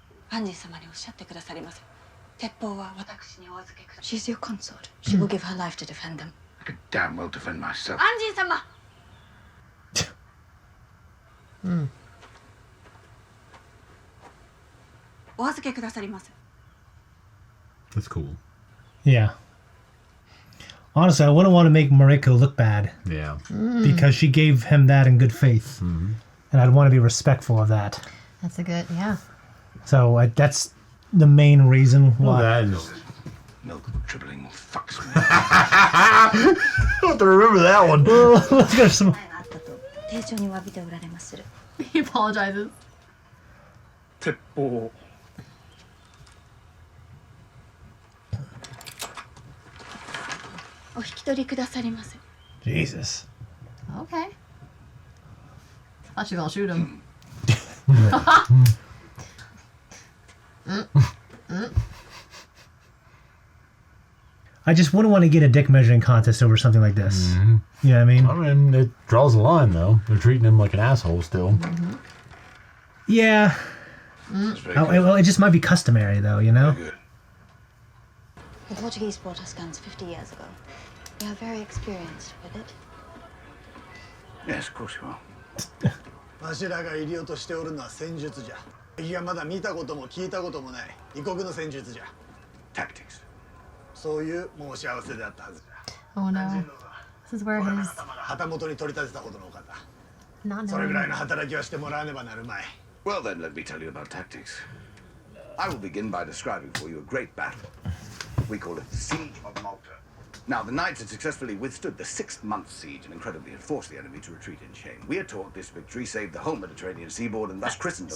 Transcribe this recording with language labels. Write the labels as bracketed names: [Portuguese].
[Japanese] アンジー様におっしゃってくださりませ。鉄砲は私にお預けください。 [English] She's your consort. She will give her life to defend them. I could damn well defend myself. [Japanese] アンジー様。お預けくださりませ。 [English] That's cool. Yeah. Honestly, I wouldn't want to make Mariko look bad Yeah. because she gave him that in good faith. And I'd want to be respectful of that. That's a good, yeah. So that's the main reason Well, why. that is. Milk dribbling fucks me. I have to remember that one. Let's go to some. [Japanese] 前があったと丁重に詫びておられまする。 [English] He apologizes. [Japanese] 鉄砲。お引き取りくださりませ。 [English] Jesus. Okay. thought you were gonna shoot him. I just wouldn't want to get a dick measuring contest over something like this. Mm-hmm. You know what I mean? I mean, it draws a line, though. They're treating him like an asshole still. Mm-hmm. Yeah. Well, it just might be customary, though, you know? The Portuguese brought us guns 50 years ago. We are very experienced with it. Yes, of course you are. [Japanese] わしらが入りようとしておるのは戦術じゃ。敵がまだ見たことも聞いたこともない異国の戦術じゃ。 [English] Tactics. [Japanese] そういう申し合わせであったはずじゃ。 [English] Oh no. This is where his [Japanese] 旗本に取り立てたことのお方。 [English] not [Japanese] それぐらい [English] knowing. [Japanese] の働きはしてもらわねばなるまい。 [English] Well, then, let me tell you about tactics. I will begin by describing for you a great battle. We call it the Siege of Malta. Now, the Knights had successfully withstood the 6-month siege and incredibly had forced the enemy to retreat in shame. We are taught this victory saved the whole Mediterranean seaboard and thus Christendom.